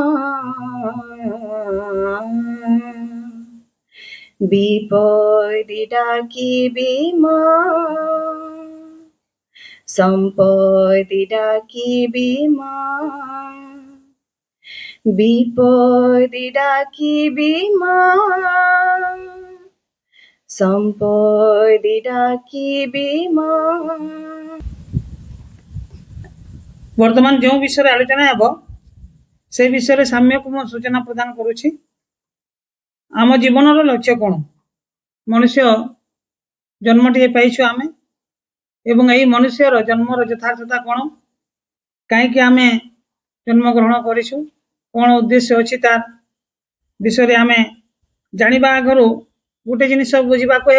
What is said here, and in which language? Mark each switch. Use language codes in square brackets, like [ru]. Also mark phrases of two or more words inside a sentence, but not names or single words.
[or] ବିପଦେ ଡାକିବି ମା, ସମ୍ପଦେ ଡାକିବି ମା, ବିପଦେ ଡାକିବି ମା, ସମ୍ପଦେ ଡାକିବି ମା। ବର୍ତ୍ତମାନ ଯେଉଁ ବିଷୟରେ ଆଲୋଚନା ହେବ ସେ ବିଷୟରେ ସାମ୍ୟକୁ ମୁଁ ସୂଚନା ପ୍ରଦାନ କରୁଛି। ଆମ ଜୀବନର ଲକ୍ଷ୍ୟ କ'ଣ? ମନୁଷ୍ୟ ଜନ୍ମଟିଏ ପାଇଛୁ ଆମେ, ଏବଂ ଏହି ମନୁଷ୍ୟର ଜନ୍ମର ଯଥାର୍ଥତା କ'ଣ, କାହିଁକି ଆମେ ଜନ୍ମଗ୍ରହଣ କରିଛୁ, କ'ଣ ଉଦ୍ଦେଶ୍ୟ ଅଛି, ତାର ବିଷୟରେ ଆମେ ଜାଣିବା ଆଗରୁ ଗୋଟେ ଜିନିଷ ବୁଝିବାକୁ ହେବ।